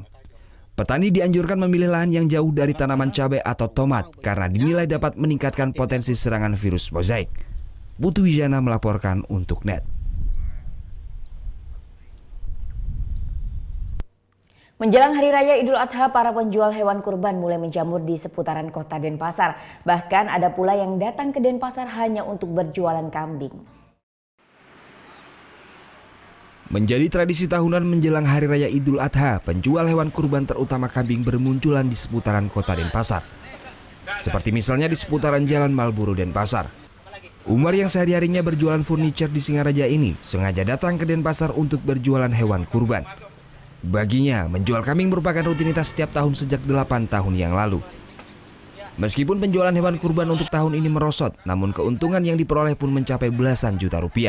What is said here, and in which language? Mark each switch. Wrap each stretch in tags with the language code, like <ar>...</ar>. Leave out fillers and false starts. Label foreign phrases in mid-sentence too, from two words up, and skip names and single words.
<id>Petani dianjurkan memilih lahan yang jauh dari tanaman cabai atau tomat karena dinilai dapat meningkatkan potensi serangan virus mozaik. Putu Wijana melaporkan untuk NET. Menjelang Hari Raya Idul Adha, para penjual hewan kurban mulai menjamur di seputaran kota Denpasar. Bahkan ada pula yang datang ke Denpasar hanya untuk berjualan kambing. Menjadi tradisi tahunan menjelang Hari Raya Idul Adha, penjual hewan kurban terutama kambing bermunculan di seputaran kota Denpasar. Seperti misalnya di seputaran Jalan Malboro Denpasar. Umar yang sehari-harinya berjualan furniture di Singaraja ini sengaja datang ke Denpasar untuk berjualan hewan kurban. Baginya, menjual kambing merupakan rutinitas setiap tahun sejak 8 tahun yang lalu. Meskipun penjualan hewan kurban untuk tahun ini merosot, namun keuntungan yang diperoleh pun mencapai belasan juta rupiah.</id>